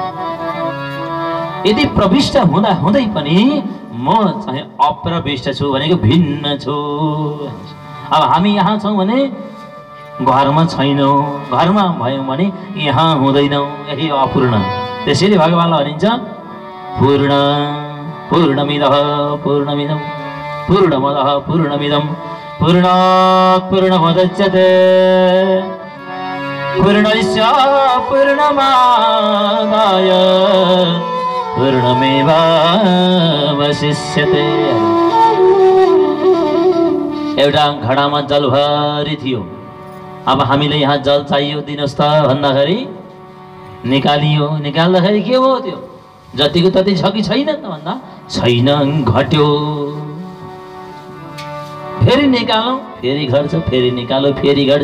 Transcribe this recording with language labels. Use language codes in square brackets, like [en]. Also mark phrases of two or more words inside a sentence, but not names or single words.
[ne] यदि प्रविष्ट हुँदा हुँदै पनि म चाहिँ अप्रविष्ट छु भनेको भिन्न छु। अब हामी यहाँ छौँ भने घरमा छैनौँ, घरमा भयौँ भने यहाँ हुँदैनौँ, यही अपूर्ण। त्यसैले भगवानलाई भनिन्छ [sa] पूर्ण पूर्णमिदः पूर्णमिदं पूर्णमदः पूर्णमिदं पूर्णात् पूर्णमुदच्यते पूर्णस्य पूर्णमादाय पूर्णमेवावशिष्यते। [ne] एउटा घडामा जल भरि थियो। अब हामीले यहाँ जल चाहियो दिनुहोस् त भन्दाखेरि निकालियो। निकाल्दाखेरि के हो त्यो? जतिको तति छ कि छैन त भन्दा छैन, घट्यो। फेरि निकालौँ, फेरि घट्छ, फेरि निकालो, फेरि घट्छ।